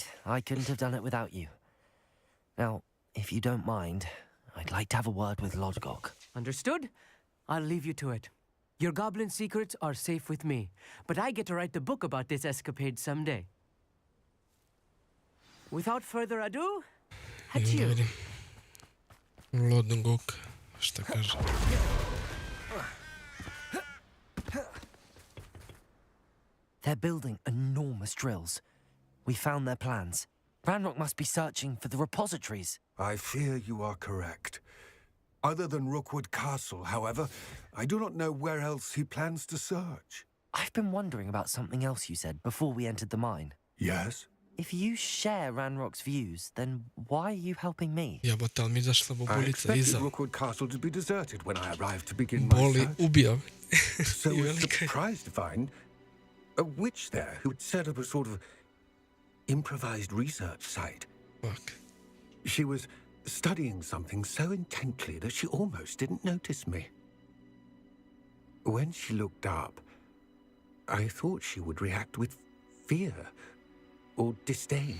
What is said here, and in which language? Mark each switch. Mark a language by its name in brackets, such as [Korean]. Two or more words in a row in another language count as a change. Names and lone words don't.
[English] I couldn't have done it without you. Now, if you don't mind, I'd like to have a word with Lodgok. Understood? I'll leave you to it. Your goblin secrets are safe with me, but I get to write the book about this escapade someday. Without further ado, [Serbian] Idemo da adieu. vidim. Lodgok, šta kaže. [English] They're building enormous drills. We found their plans. Ranrock must be searching for the repositories. I fear you are correct. Other than Rookwood Castle, however, I do not know where else he plans to search. I've been wondering about something else you said before we entered the mine. Yes? If you share Ranrock's views, then why are you helping me? [Serbian] Jebote, ali mi izašla [English] I [Serbian] bobulica [English] expected [Serbian] iza. [English] Rookwood Castle to be deserted when I arrived to begin my [Serbian] Boli, [English] search. [Serbian] ubija. [English] So I was [Serbian] velika je. [English] surprised to find a witch there who had set up a sort of improvised research site. Fuck. She was studying something so intently that she almost didn't notice me. When she looked up, I thought she would react with fear or disdain.